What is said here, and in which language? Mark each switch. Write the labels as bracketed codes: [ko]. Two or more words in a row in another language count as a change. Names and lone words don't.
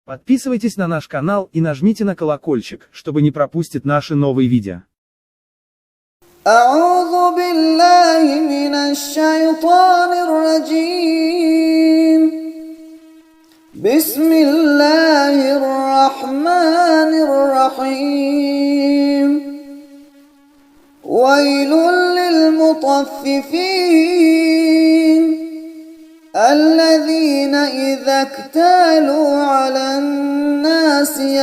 [ru] Подписывайтесь на наш канал и нажмите на колокольчик, чтобы не пропустить наши новые видео. [ar] أعوذ بالله من الشيطان الرجيم. بسم الله الرحمن الرحيم. ويل للمطففين الذين إذا اكتالوا على الناس